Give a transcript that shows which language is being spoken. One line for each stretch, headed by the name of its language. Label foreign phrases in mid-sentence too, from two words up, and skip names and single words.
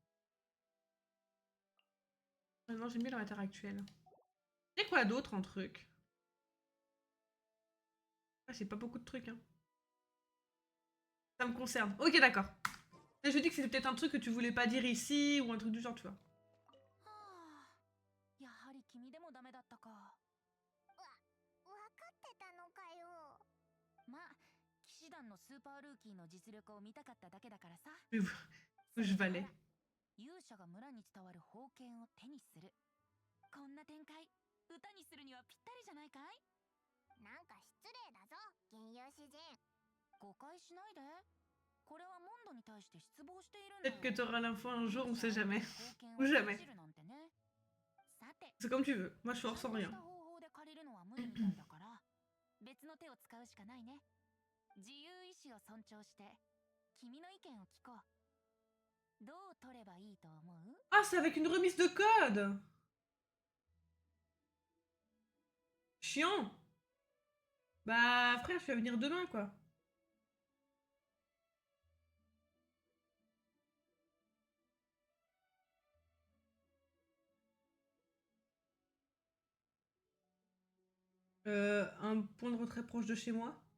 French: Ah non, j'aime bien l'avatar actuel. C'est quoi d'autre en truc? Ah, c'est pas beaucoup de trucs, hein. Ça me concerne. Ok, d'accord. Et je dis que c'était peut-être un truc que tu voulais pas dire ici ou un truc du genre, tu vois.
Japanese: はあ、やはり君でもダメだったか。分かってたのかよ。まあ騎士団のスーパールーキーの実力を見たかっただけだからさ。
French: Mais je valais.
Japanese: 勇者が村に伝わる宝剣を手にする。こんな展開歌にするにはぴったりじゃないかい。なんか失礼だぞ、銀融詩人。誤解しないで。これはモンドに対して失望しているんだよ。
French: Peut-être que t'auras l'info un jour, on sait jamais.
Japanese: 宝剣
French: Ou
Japanese: を
French: jamais.
Japanese: 信じるなんてね。さて
French: C'est comme tu veux. Moi, je force sans
Japanese: ちゃんとし
French: rien.
Japanese: た方法で借りるのは無理みたいだから別の手を使うしかないね。自由意志を尊重して君の意見を聞こう。どう取ればいいと思う？
French: Ah, c'est avec une remise de code! Chiant! Bah, frère, je vais venir demain, quoi. Un point de retrait proche de chez moi.